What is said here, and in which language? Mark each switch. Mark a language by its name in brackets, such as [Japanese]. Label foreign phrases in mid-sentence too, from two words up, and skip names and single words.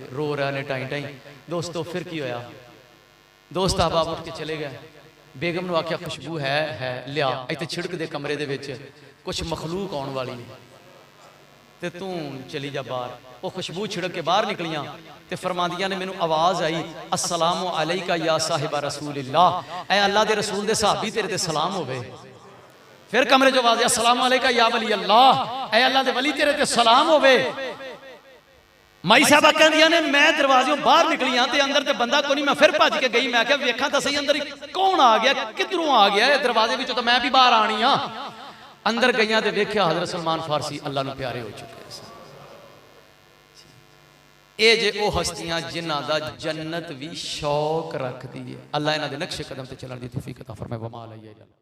[Punjabi] ਰੋ ਰਹੇ ਨੇ ਟਾਈ ਟਾਈ। ਦੋਸਤੋ ਫਿਰ ਕੀ ਹੋਇਆ? ਦੋਸਤ ਅਹਬਾਬ ਉਠ ਕੇ ਚਲੇ ਗਏ। ਬੇਗਮ ਨੇ ਆਖਿਆ ਖੁਸ਼ਬੂ ਹੈ ਲਿਆ ਇਤਨੇ ਛਿੜਕ ਦੇ ਕਮਰੇ ਦੇ ਵਿਚ ਕੁਝ ਮਖਲੂਕ ਆਨੇ ਵਾਲੀ ਹੈ ਤੇ ਤੂ ਚਲੀ ਜਾ ਬਾਹਰ। ਵੋ ਖੁਸ਼ਬੂ ਛਿੜਕ ਕੇ ਬਾਹਰ ਨਿਕਲੀਆਂ ਤੇ ਫਰਮਾਂਦੀਆਂ ਨੇ ਮੈਨੂ ਆਵਾਜ਼ ਆਈ [Arabic] السلام عليك يا صاحب رسول الله, [Punjabi] ਐ ਅੱਲਾਹ ਦੇ ਰਸੂਲ ਦੇ ਸਹਾਬੀ ਤੇਰੇ ਤੇ ਸਲਾਮ ਹੋਵੇ। ਫਿਰ ਕਮਰੇ ਜੋ ਆਵਾਜ਼ [Arabic] السلام عليك يا ولي الله, [Punjabi] ਐ ਅੱਲਾਹ ਦੇ ਵਲੀ ਤੇਰੇ ਤੇ ਸਲਾਮ ਹੋਵੇ। ਮਾਈ ਸਾਹਬਾ ਕਹਿੰਦੀਆਂ ਨੇ ਮੈਂ ਦਰਵਾਜ਼ੋਂ ਬਾਹਰ ਨਿਕਲੀਆਂ ਤੇ ਅੰਦਰ ਤੇ ਬੰਦਾ ਕੋਈ ਨਹੀਂ। ਮੈਂ ਫਿਰ ਭੱਜ ਕੇ ਗਈ, ਮੈਂ ਕਿਆ ਵੇਖਾਂ ਤੋ ਸਹੀ ਅੰਦਰ ਕੌਣ ਆ ਗਿਆ, ਕਿਧਰੋਂ ਆ ਗਿਆ ਦਰਵਾਜ਼ੇ ਵਿਚੋਂ, ਤੋ ਮੈਂ ਭੀ ਬਾਹਰ ਆਨੀ ਹਾਂ। ਅੰਦਰ ਗਈ ਤੋ ਵੇਖਿਆ ਹਜ਼ਰਤ ਸਲਮਾਨ ਫਾਰਸੀ ਅੱਲਾਹ ਨੂੰ ਪਿਆਰੇ ਹੋ ਚੁੱਕੇ। ਯੇ ਜੇ ਵੋ ਹਸਤੀਆਂ ਜਿਨ੍ਹਾਂ ਦਾ ਜੰਨਤ ਭੀ ਸ਼ੌਕ ਰੱਖਤੀ ਹੈ। ਅੱਲਾਹ ਇਨ੍ਹਾਂ ਦੇ ਨਕਸ਼ੇ ਕਦਮ ਤੇ ਚੱਲਣ ਦੀ ਤੌਫੀਕ ਅਤਾ ਫਰਮਾਏ। [Arabic] وما عليه.